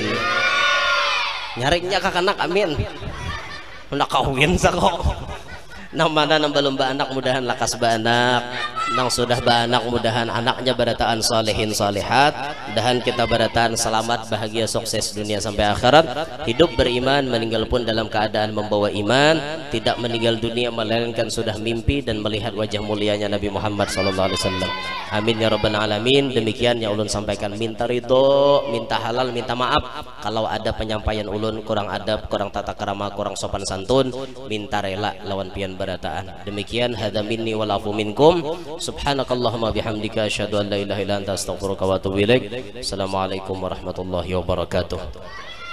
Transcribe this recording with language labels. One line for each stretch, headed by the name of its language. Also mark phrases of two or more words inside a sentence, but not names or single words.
Banjar: Nyarinya kakanak amin. Nak kawin sakok. Nang mana nang belum baanak mudahan lakas baanak, nang sudah baanak mudahan anaknya berataan solehin solehat, mudahan kita berataan selamat bahagia sukses dunia sampai akhirat, hidup beriman meninggal pun dalam keadaan membawa iman, tidak meninggal dunia melainkan sudah mimpi dan melihat wajah mulianya Nabi Muhammad SAW.
Arabic: آمين يا رب العالمين.
Banjar: Demikian yang ulun sampaikan, minta ridho, minta halal, minta maaf kalau ada penyampaian ulun kurang adab, kurang tata krama, kurang sopan santun, minta rela lawan pian pemberataan.
Arabic: Demikian هذا مني والعفو منكم سبحانك اللهم وبحمدك أشهد أن لا إله إلا أنت أستغفرك وأتوب إليك. السلام عليكم ورحمة الله وبركاته.